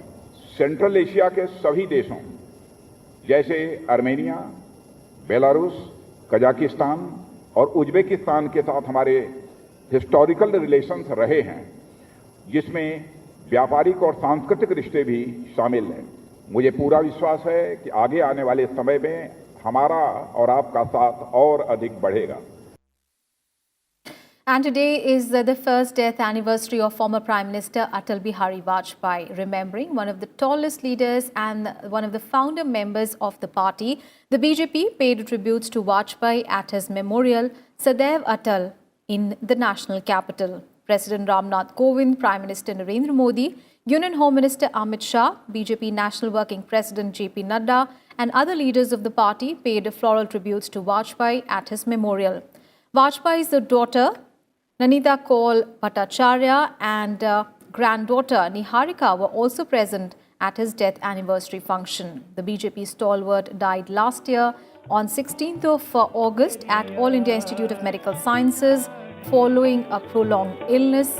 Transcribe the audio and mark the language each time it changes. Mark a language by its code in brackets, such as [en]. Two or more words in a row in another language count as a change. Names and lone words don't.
[hi] सेंट्रल एशिया के सभी देशों जैसे आर्मेनिया, बेलारूस, कजाकिस्तान और उज्बेकिस्तान के साथ हमारे [en] historical relations [hi] रहे हैं, जिसमें व्यापारिक और सांस्कृतिक रिश्ते भी शामिल हैं। मुझे पूरा विश्वास है कि आगे आने वाले समय में हमारा और आपका साथ और अधिक बढ़ेगा। [en] And today is the first death anniversary of former Prime Minister Atal Bihari Vajpayee. Remembering one of the tallest leaders and one of the founder members of the party, the BJP paid tributes to Vajpayee at his memorial, Sadaiv Atal, in the national capital. President Ramnath Kovind, Prime Minister Narendra Modi, Union Home Minister Amit Shah, BJP National Working President JP Nadda and other leaders of the party paid floral tributes to Vajpayee at his memorial. Vajpayee's daughter Nanita Kaul Bhattacharya and granddaughter Niharika were also present at his death anniversary function. The BJP stalwart died last year on 16th of August at All India Institute of Medical Sciences following a prolonged illness.